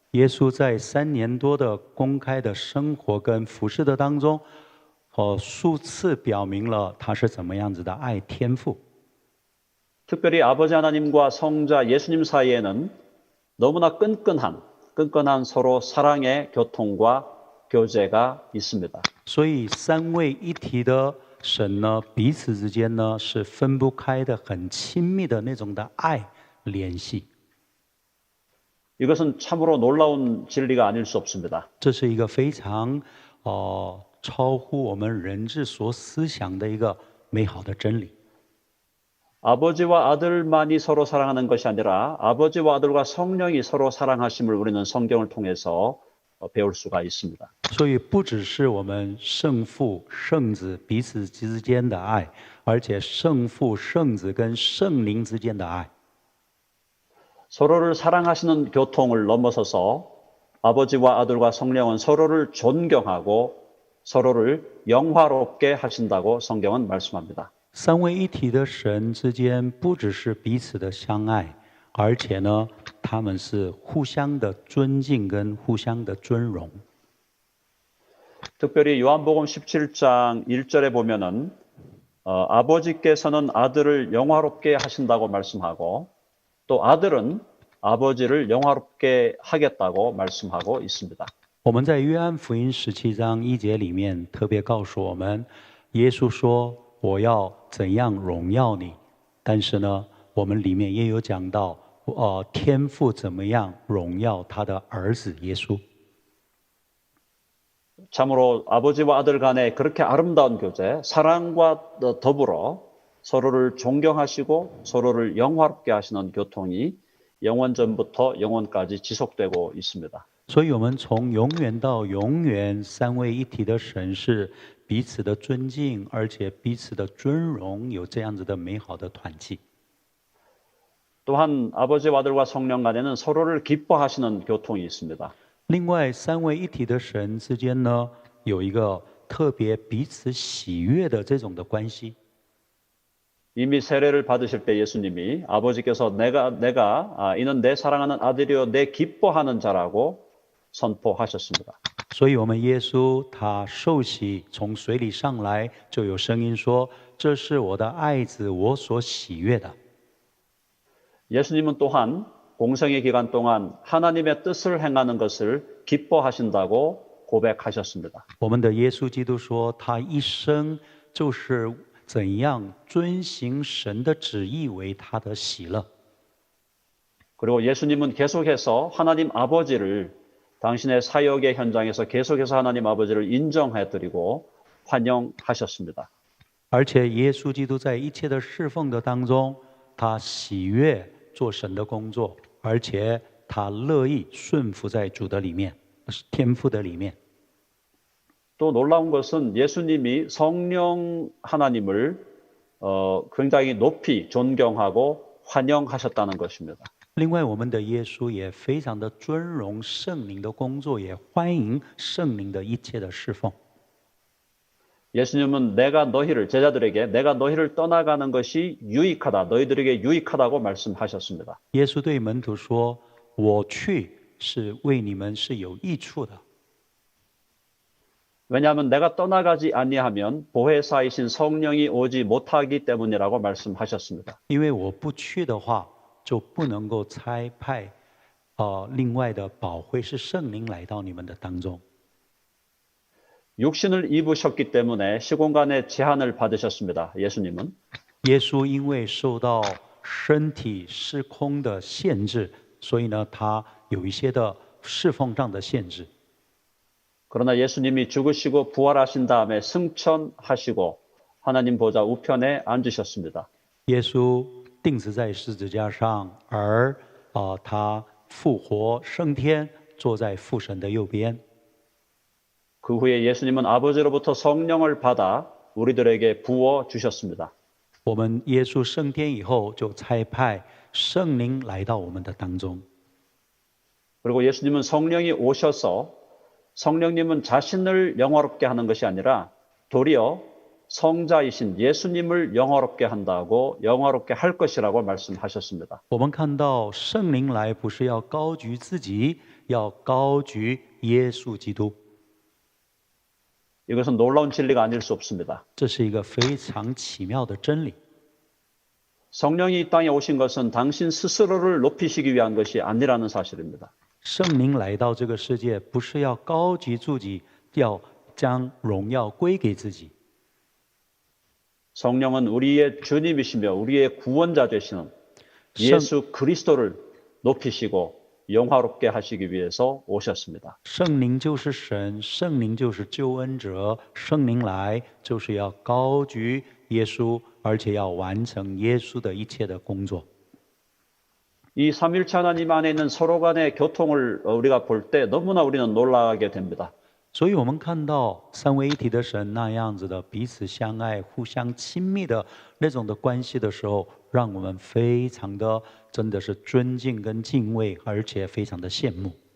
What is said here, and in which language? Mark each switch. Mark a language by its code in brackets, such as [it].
[zh] 耶稣在3年多的公开的生活跟服侍的当中，数次表明了他是怎么样子的爱天父。 [ko] 특별히 아버지 하나님과 성자 예수님 사이에는 너무나 끈끈한 서로 사랑의 교통과 교제가 있습니다. [zh] 所以三位一体的神呢，彼此之间呢是分不开的，很亲密的那种的爱联系。 [ko] 이것은 참으로 놀라운 진리가 아닐 수 없습니다. [zh] 这是一个非常超乎我们人智所思想的一个美好的真理。 [ko] 아버지와 아들만이 서로 사랑하는 것이 아니라 아버지와 아들과 성령이 서로 사랑하심을 우리는 성경을 통해서 배울 수가 있습니다. [zh] 所以不只是我们圣父、圣子彼此之间的爱，而且圣父、圣子跟圣灵之间的爱。 [ko] 서로를 사랑하시는 교통을 넘어서서 아버지와 아들과 성령은 서로를 존경하고 서로를 영화롭게 하신다고 성경은 말씀합니다. [zh] 三位一体的神之间不只是彼此的相爱，而且呢，他们是互相的尊敬跟互相的尊荣。 [ko] 특별히 요한복음 17장 1절에 보면은 아버지께서는 아들을 영화롭게 하신다고 말씀하고 또 아들은 아버지를 영화롭게 하겠다고 말씀하고 있습니다. [zh] 我们在约翰福音17章1节里面特别告诉我们，耶稣说我要怎样荣耀你，但是呢，我们里面也有讲到，天父怎么样荣耀他的儿子耶稣。 [ko] 참으로 아버지와 아들 간의 그렇게 아름다운 교제, 사랑과 더불어 서로를 존경하시고 서로를 영화롭게 하시는 교통이 영원전부터 영원까지 지속되고 있습니다. [zh] 所以我们从永远到永远，三位一体的神是彼此的尊敬，而且彼此的尊荣，有这样子的美好的团契。 [ko] 또한 아버지와 아들과 성령 간에는 서로를 기뻐하시는 교통이 있습니다. [zh] 另外，三位一体的神之间呢，有一个特别彼此喜悦的这种的关系。 [ko] 이미 세례를 받으실 때 예수님이 아버지께서 이는 내 사랑하는 아들이요 내 기뻐하는 자라고 선포하셨습니다. [zh] 所以，我们耶稣他受洗从水里上来，就有声音说：“这是我的爱子，我所喜悦的。” [ko] 예수님은 또한 공생의 기간 동안 하나님의 뜻을 행하는 것을 기뻐하신다고 고백하셨습니다. [zh] 我们的耶稣基督说，他一生就是怎样遵行神的旨意为他的喜乐。 [ko] 그리고 예수님은 계속해서 하나님 아버지를 당신의 사역의 현장에서 계속해서 하나님 아버지를 인정해드리고 환영하셨습니다. [zh] 而且耶稣基督在一切的侍奉的当中，他喜悦做神的工作，而且他乐意顺服在主的里面，天父的里面。 [ko] 또 놀라운 것은 예수님이 성령 하나님을 굉장히 높이 존경하고 환영하셨다는 것입니다. [zh] 另外，我们的耶稣也非常的尊荣圣灵的工作，也欢迎圣灵的一切的侍奉。 [ko] 예수님은 제자들에게 내가 너희를 떠나가는 것이 유익하다, 너희들에게 유익하다고 말씀하셨습니다. [zh] 耶稣对门徒说：“我去是为你们是有益处的。” [ko] 왜냐하면 내가 떠나가지 아니하면 보혜사이신 성령이 오지 못하기 때문이라고 말씀하셨습니다. [zh] 因为我不去的话，就不能够差派另外的保惠是圣灵来到你们的当中。 [ko] 육신을 입으셨기 때문에 시공간의 제한을 받으셨습니다. 예수님은. [zh] 耶稣因为受到身体时空的限制，所以呢，他有一些的侍奉上的限制。 [ko] 그러나 예수님이 죽으시고 부활하신 다음에 승천하시고 하나님 보좌 우편에 앉으셨습니다. [zh] 耶稣钉死在十字架上，而他复活升天，坐在父神的右边。 [ko] 그 후에 예수님은 아버지로부터 성령을 받아 우리들에게 부어 주셨습니다. [zh] 我们耶稣升天以后，就差派圣灵来到我们的当中。 [ko] 그리고 예수님은 성령이 오셔서 성령님은 자신을 영화롭게 하는 것이 아니라 도리어 성자이신 예수님을 영화롭게 한다고 영화롭게 할 것이라고 말씀하셨습니다. [zh] 我们看到圣灵来不是要高举自己，要高举耶稣基督。 [ko] 이것은 놀라운 진리가 아닐 수 없습니다. [zh] 这是一个非常奇妙的真理。 [ko] 성령이 이 땅에 오신 것은 당신 스스로를 높이시기 위한 것이 아니라는 사실입니다. [zh] 圣灵来到这个世界，不是要高举自己，要将荣耀归给自己。 [ko] 성령은 우리의 주님이시며 우리의 구원자 되시는 예수 그리스도를 높이시고 영화롭게 하시기 위해서 오셨습니다. [zh] 圣灵就是神，圣灵就是救恩者，圣灵来就是要高举耶稣，而且要完成耶稣的一切的工作。 [ko] 이 삼일체 하나님 안에 있는 서로 간의 교통을 우리가 볼 때 너무나 우리는 놀라게 됩니다. [zh] 所以我们看到三位一体的神那样子的彼此相爱、互相亲密的那种的关系的时候，让我们非常的真的是尊敬跟敬畏，而且非常的羡慕。